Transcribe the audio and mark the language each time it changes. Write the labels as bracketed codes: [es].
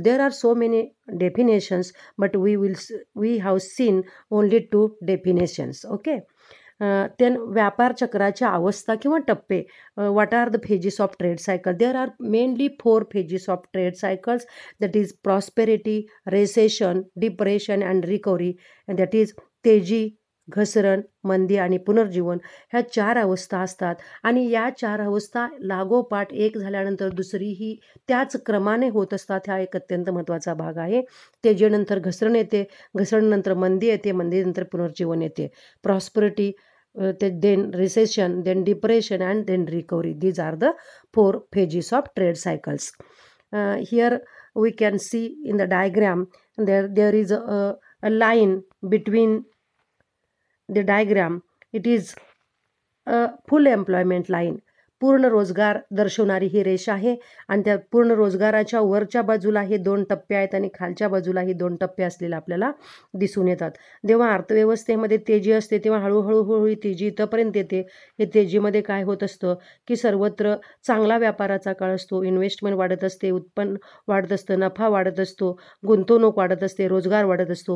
[en] There are so many definitions, but we have seen only 2 definitions. Okay. [mr] Then व्यापार चक्राच्या अवस्था किंवा टप्पे. [en] What are the phases of trade cycle? There are mainly 4 phases of trade cycles, that is prosperity, recession, depression and recovery, and that is [mr] तेजी, घसरण, मंदी आणि पुनर्जीवन. ह्या 4 अवस्था असतात आणि या 4 अवस्था लागोपाठ एक झाल्यानंतर दुसरी ही त्याच क्रमाने होत असतात. हा एक अत्यंत महत्त्वाचा भाग आहे. तेजीनंतर घसरण येते, घसरणीनंतर मंदी येते, मंदीनंतर पुनर्जीवन येते. [en] Prosperity, then recession, then depression and then recovery. These are the 4 phases of trade cycles. Here we can see in the diagram, there is a line between the diagram. It is a full employment line. [mr] पूर्ण रोजगार दर्शवणारी ही रेषा आहे आणि त्या पूर्ण रोजगाराच्या वरच्या बाजूला हे 2 टप्पे आहेत आणि खालच्या बाजूला हे 2 टप्पे असलेले आपल्याला दिसून येतात. जेव्हा अर्थव्यवस्थेमध्ये तेजी असते तेव्हा हळूहळू ही तेजी इथंपर्यंत येते. हे तेजीमध्ये काय होत असतं की सर्वत्र चांगला व्यापाराचा काळ असतो, इन्व्हेस्टमेंट वाढत असते, उत्पन्न वाढत असतं, नफा वाढत असतो, गुंतवणूक वाढत असते, रोजगार वाढत असतो.